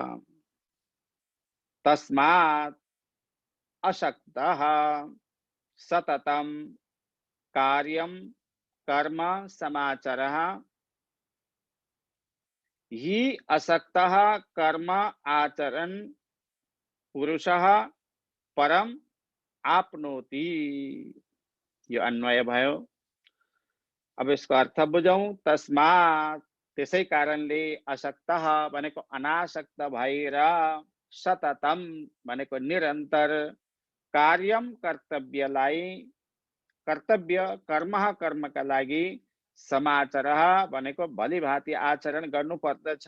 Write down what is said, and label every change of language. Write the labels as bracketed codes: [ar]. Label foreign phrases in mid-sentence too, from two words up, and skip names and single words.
[sa] तस्मात् असक्तः सततं कार्यं कर्म समाचरः हि असक्तः कर्म आचरन् पुरुषः परम आपनोति। [ne] यो अन्वय भयो। अब यसको अर्थ बुझौं। तस्मात् त्यसै कारणले, असक्तः भनेको अनासक्त भएर, सततम भनेको निरन्तर, कार्यम कर्तव्यलाई, कर्तव्य कर्म कर्मका लागि, समाचार भनेको भलीभाँति आचरण गर्नु पर्दछ।